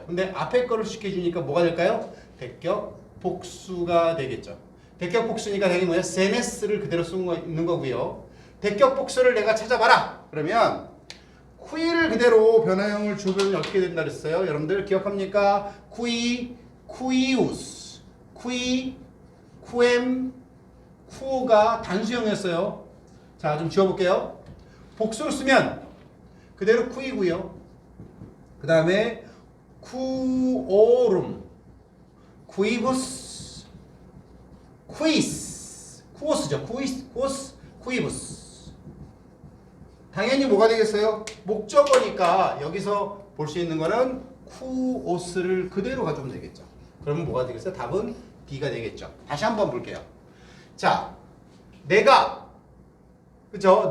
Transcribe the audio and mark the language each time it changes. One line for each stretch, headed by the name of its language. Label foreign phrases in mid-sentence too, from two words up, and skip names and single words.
Korean: 근데 앞에 거를 수식해주니까 뭐가 될까요? 대격 복수가 되겠죠. 대격 복수니까 당연히 뭐야? 세네스를 그대로 쓰는 거고요. 대격 복수를 내가 찾아봐라. 그러면 qui를 그대로 변화형을 주면 어떻게 된다 그랬어요? 여러분들 기억합니까?
Latin: qui, quius, qui, quem,
Korean: quo가 단수형이었어요. 자, 좀 지워볼게요. 복수를 쓰면 그대로 qui고요. 그 다음에
Latin: quorum, quibus, quis, quos죠. quis, quibus.
Korean: 당연히 뭐가 되겠어요? 목적어니까 여기서 볼 수 있는 거는 쿠오스를 그대로 가져오면 되겠죠. 그러면 뭐가 되겠어요? 답은 B가 되겠죠. 다시 한번 볼게요. 자, 내가, 그죠?